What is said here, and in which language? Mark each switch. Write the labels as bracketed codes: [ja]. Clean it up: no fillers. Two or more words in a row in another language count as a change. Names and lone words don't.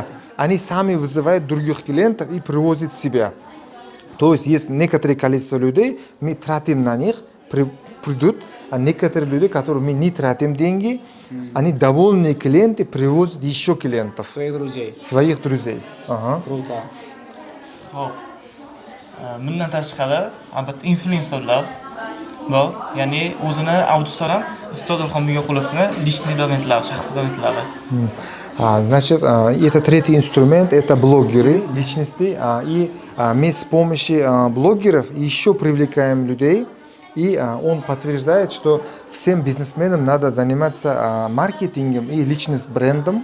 [ru] Они сами вызывают других клиентов и привозят себя. То есть некоторое количество людей, мы тратим на них, придут, а некоторые люди, которые мы не тратим деньги, они довольные клиенты привозят еще клиентов. Своих друзей. Своих друзей. Ага. Круто. [uz] Xo'p. Bundan tashqari, albatta influencerlar bor. Ya'ni o'zini auditoriyam Ustoz Ilhom Begaqulovni lishniy brendlari, shaxsiy brendlari. [ru] Значит, это третий инструмент, это блогеры, личности. И мы с помощью блогеров еще привлекаем людей. И он подтверждает, что всем бизнесменам надо заниматься маркетингом и личным брендом.